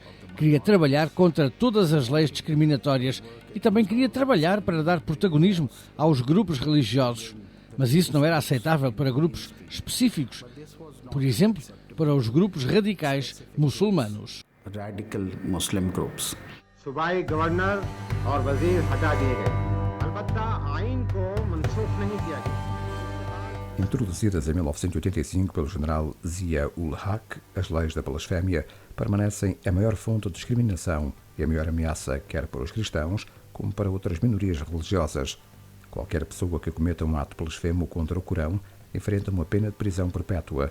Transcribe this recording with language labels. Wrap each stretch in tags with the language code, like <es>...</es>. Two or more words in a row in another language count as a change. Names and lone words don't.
<pt>Queria trabalhar contra todas as leis discriminatórias e também queria trabalhar para dar protagonismo aos grupos religiosos. Mas isso não era aceitável para grupos específicos. Por exemplo, para os grupos radicais muçulmanos.</pt> <en>Radical Muslim groups.</en> <ur>صوبائی گورنر اور وزیر ہٹا دیے گئے، البتہ آئین کو منسوخ نہیں کیا گیا.</ur> <pt>Introduzidas em 1985 pelo general Zia-ul-Haq, as leis da blasfémia permanecem a maior fonte de discriminação e a maior ameaça quer para os cristãos como para outras minorias religiosas. Qualquer pessoa que cometa um ato blasfemo contra o Corão enfrenta uma pena de prisão perpétua.</pt>